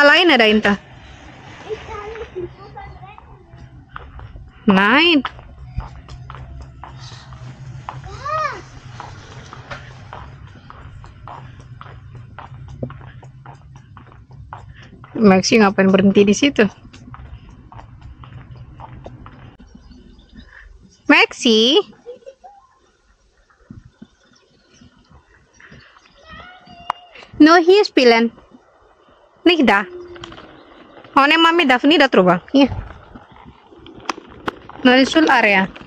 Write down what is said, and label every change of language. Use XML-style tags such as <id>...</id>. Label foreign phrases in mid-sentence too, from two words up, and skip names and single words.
<de>Alleine dahinter. Nein.</de> <id>Maxi ngapain berhenti di situ? Maxi?</id> <de>No, hier spielen. Nicht da. Oh ne, Mami darf nicht da drüber. Hier. No, di sul area.</de>